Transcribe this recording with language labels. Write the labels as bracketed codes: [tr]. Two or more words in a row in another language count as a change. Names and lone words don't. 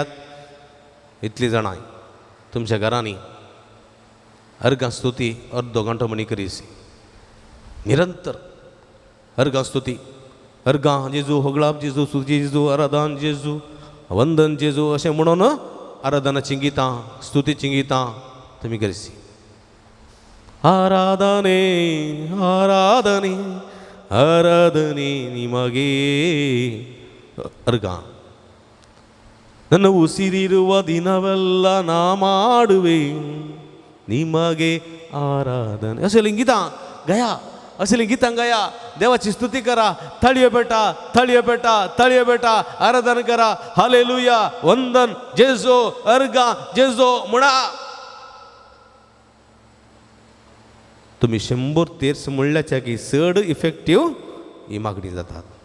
[kok] इतली जाणां तुमच्या घरांनी अर्गां स्तुती अर्दो घंटो म्हणी करीस निरंतर अर्गां स्तुती अर्गां जेजू होगळाप जेजू स्तुती जेजू आराधन जेजू वंदन जेजू अशें म्हणून आराधनाचीं गितां स्तुतीचीं गितां तुमी करीसी. [kn] ಆರಾಧನೆ ಆರಾಧನೆ ಆರಾಧನೆ ನಿಮಗೆ ಅರ್ಗ ನನ್ನ ಉಸಿರಿರುವ ದಿನವೆಲ್ಲ ನಾ ಮಾಡುವೆ ನಿಮಗೆ आराधने. [kok] अशें गीतां गया अशें गितां गया देवाची स्तुती करा. तळयो बेटा तळयो बेटा तळयो बेटा आराधना करा. हालेलुया वंदन जेजो अर्गा जेजो म्हणा. तुम्ही 100 तेर्स म्हणल्याच्या की चड इफेक्टिव्ह ही मागणी जातात.